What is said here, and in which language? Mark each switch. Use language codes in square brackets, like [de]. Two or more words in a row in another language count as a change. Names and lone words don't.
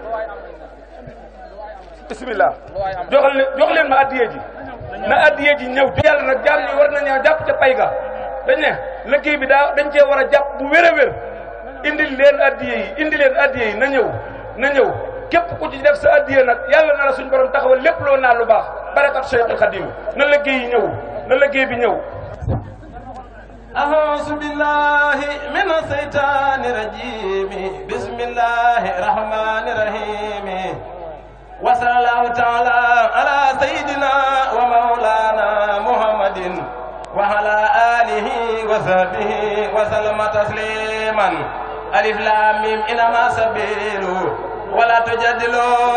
[wo] bismillah jox leen ma addee ji na addee ji ñëw yàlla nag jaam ñi war na ñëw jàpp ca pay ga dañ ne liggéey bi dañ cee war a jàpp bu wér a wér indil leen addee yi indi leen addee yi na ñëw na ñëw képp ku ci def sa addiya nag yàlla na la suñ borom taxawal lépp loo naa lu baax barakat Cheikhul Khadim na liggéey yi ñëw na liggéey bi ñëw. [ar] أعوذ بالله من الشيطان الرجيم بسم الله الرحمن الرحيم وصلى الله تعالى على سيدنا ومولانا محمد وعلى آله وصحبه وسلم تسليما ألف لام ميم إنما سبيل ولا تجادلوا